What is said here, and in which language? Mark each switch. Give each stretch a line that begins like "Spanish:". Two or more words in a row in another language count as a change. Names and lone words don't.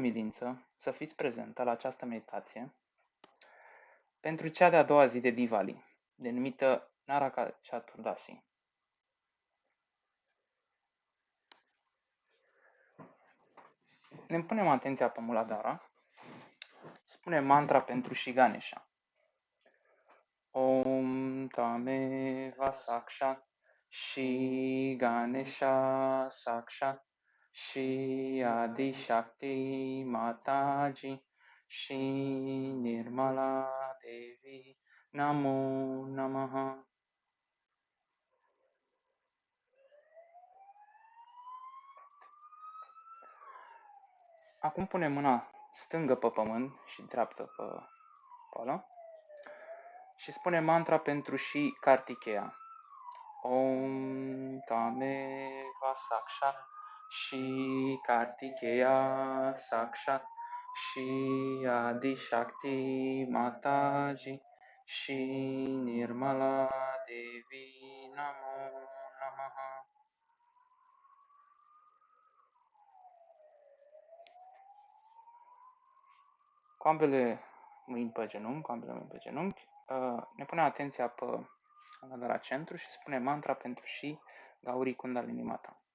Romanian: umilință să fiți prezentă la această meditație pentru cea de-a doua zi de Diwali, denumită Naraka Chaturdasi. Ne punem atenția pe Muladhara, spunem mantra pentru și Ganesha.
Sanskrit: Om Tameva Sakshat Shri Ganesha Sakshat, Shri Adi Shakti Mataji, Shri Nirmala Devi, Namo Namaha.
Romanian: Acum punem mâna stângă pe pământ și dreaptă pe pală și spunem mantra pentru și Kartikeya.
Sanskrit: Om Tameva Sakshat Shri Kartikeya Sakshat Shri Adi Shakti Mataji Shri Nirmala Devi Namo Namaha.
Romanian: Cu ambele mâini pe genunchi, ne punem atenția pe de la centru și spunem mantra pentru și Gauri Kundalini Mata.